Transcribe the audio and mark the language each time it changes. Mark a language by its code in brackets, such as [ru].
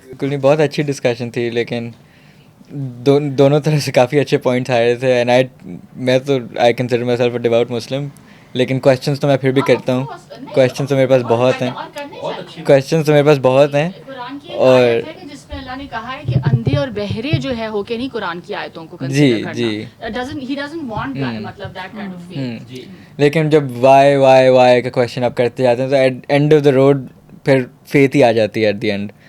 [ur] بالکل نہیں, بہت اچھی ڈسکشن تھی, لیکن دونوں طرح سے کافی اچھے پوائنٹس آ رہے تھے. اینڈ میں تو [en] I consider myself a devout Muslim, [ur] لیکن کویشچنس تو میں پھر بھی کرتا ہوں. کویشچنس تو میرے پاس بہت ہیں, کویشچنس تو میرے پاس بہت ہیں. اور جس میں اللہ نے کہا ہے کہ اندھے اور بہرے جو ہے ہو کے نہیں قرآن کی آیتوں کو جی جی, [en] he doesn't want that, مطلب that kind of faith. [ur] لیکن جب وائی کا کویشچن آپ کرتے جاتے ہیں تو [en] at end of the road [ur] پھر فیتھ ہی آ جاتی ہے ایٹ دی اینڈ.